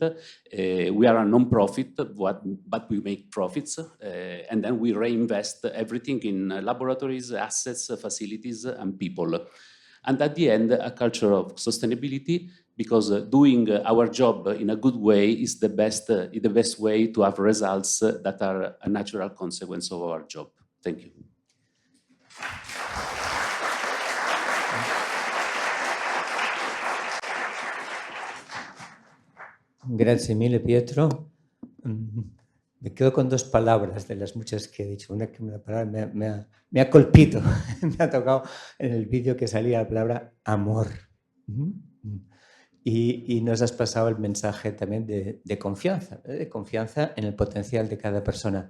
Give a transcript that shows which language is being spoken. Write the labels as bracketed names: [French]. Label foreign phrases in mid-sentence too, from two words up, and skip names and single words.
[English] We are a non-profit, but we make profits, and then we reinvest everything in laboratories, assets, facilities, and people. And at the end, a culture of sustainability, because doing our job in a good way is the best way to have results that are a natural consequence of our job. Thank you. [Italian] Grazie mille, Pietro. [Spanish] Me quedo con 2 palabras de las muchas que he dicho. Una palabra me ha colpito, me ha tocado en el vídeo que salía la palabra amor. Y nos has pasado el mensaje también de confianza en el potencial de cada persona.